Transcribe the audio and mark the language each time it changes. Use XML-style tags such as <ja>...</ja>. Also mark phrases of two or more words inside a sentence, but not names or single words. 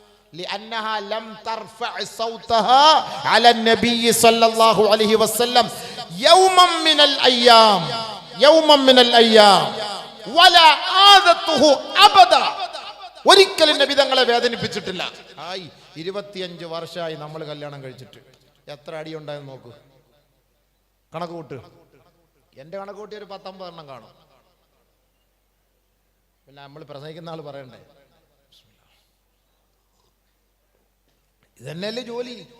<ar>لأنها لم ترفع صوتها على النبي صلى الله عليه وسلم يوما من الأيام ولا آذته أبدا.</ar> <ml>ഒരിക്കലും നബി തങ്ങളെ വേദനിപ്പിച്ചിട്ടില്ല. 25 വർഷമായി നമ്മൾ കല്യാണം കഴിച്ചിട്ട് എത്ര അടി ഉണ്ടായെന്ന് നോക്കൂ, കണക്ക് കൂട്ട്. എൻ്റെ കണക്ക് കൂട്ടി ഒരു 19 എണ്ണം കാണും. പിന്നെ നമ്മൾ പ്രസംഗിക്കുന്ന ആൾ പറയണ്ടേ, ഇതന്നെയല്ലേ ജോലി.</ml>